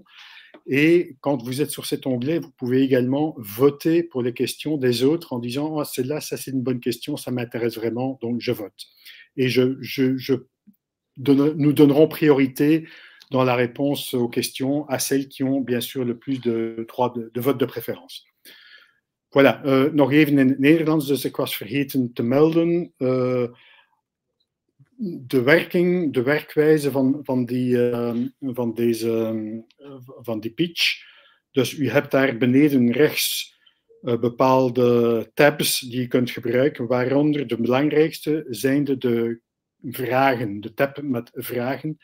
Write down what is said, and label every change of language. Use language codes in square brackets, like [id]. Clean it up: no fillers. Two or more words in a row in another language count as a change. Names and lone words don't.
[fr] Et quand vous êtes sur cet onglet, vous pouvez également voter pour les questions des autres en disant oh, celle-là, ça c'est une bonne question, ça m'intéresse vraiment, donc je vote. Et nous donnerons priorité dans la réponse aux questions à celles qui ont bien sûr le plus de droits de vote de préférence. Voilà, [nl] nog even in het Nederlands, dus ik was vergeten te melden. De werkwijze van die pitch. Dus u hebt daar beneden rechts bepaalde tabs die je kunt gebruiken, waaronder de belangrijkste zijn de vragen, de tab met vragen.